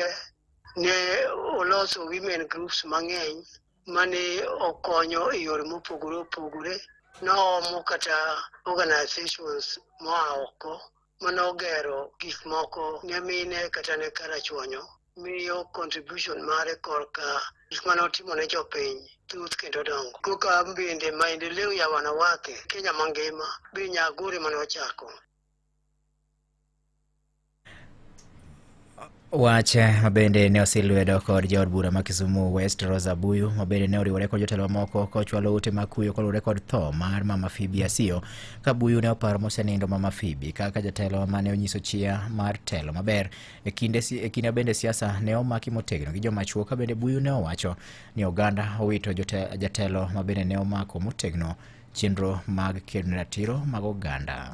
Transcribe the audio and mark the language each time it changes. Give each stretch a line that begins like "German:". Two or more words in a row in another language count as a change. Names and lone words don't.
Luo (Kenya and Tanzania): Ne oloso
English: women groups
Luo (Kenya and Tanzania): mang'eny mane okonyo e yore mopogore opogore. Noomo kata organizations moa oko manogero gik moko ne mine kata ne Karachuonyo. Miyo contribution mare korka gik manotimo ne jopiny thuth kendo dongo. Koka bende maendeleo ya wanawake Kenya mangima be Nyagoro manochako. Wache mabende ne osilwedo kod jaod bura ma Kisumu West Rosa Buyu mabende ne oriwore kod jotelo mamoko kochwalo ute makuyo kolure kod tho mar mama Phoebe Asiyo ka Buyu ne oparo mosenindo mama Phoebe kaka jatelo mane onyiso chia mar telo maber e kinde bende siasa ne omaki motegno gi joma chuo ka bende Buyu ne owacho ni oganda owito jatelo mabende ne omako motegno chenro mag kedo ratiro mag oganda.